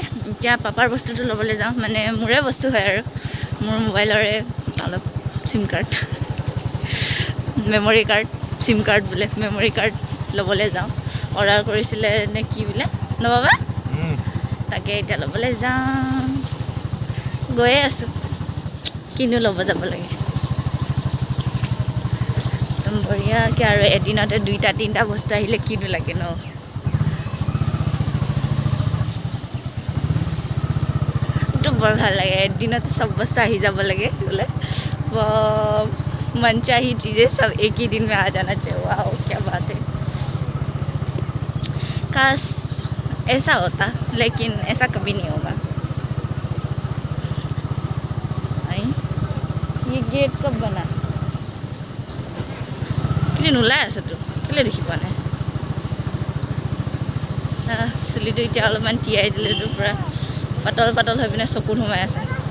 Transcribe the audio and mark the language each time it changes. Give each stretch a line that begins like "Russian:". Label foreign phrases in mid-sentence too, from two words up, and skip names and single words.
Assamese: এতিয়া পাপাৰ বস্তুটো ল'বলৈ যাওঁ মানে মোৰে বস্তু হয় আৰু মোৰ মোবাইলৰে অলপ সিম কাৰ্ড মেমৰি কাৰ্ড সিম কাৰ্ড বোলে মেমৰি কাৰ্ড ল'বলৈ যাওঁ অৰ্ডাৰ কৰিছিলে নে কি বোলে ন বাবা তাকে এতিয়া ল'বলৈ যাওঁ গৈয়ে আছোঁ কিনো ল'ব যাব লাগে একদম বঢ়িয়াকৈ আৰু এদিনতে 2টা 3টা বস্তু আহিলে কিনো লাগে ন এইটো বৰ ভাল লাগে এদিনতে চব বস্তু আহি যাব লাগে বোলে
Hindi: मनचाही चीज़ें सब एक ही दिन में आ जाना चाहिए वाह क्या बात है काश ऐसा होता लेकिन ऐसा कभी नहीं होगा ये गेट कब बना कि
Assamese: নোলাই আছে তো কেলে দেখি পোৱা নাই চুলিটো এতিয়া অলপমান তিয়াই দিলেতো পুৰা পাতল হৈ পিনে চকুত সোমাই আছে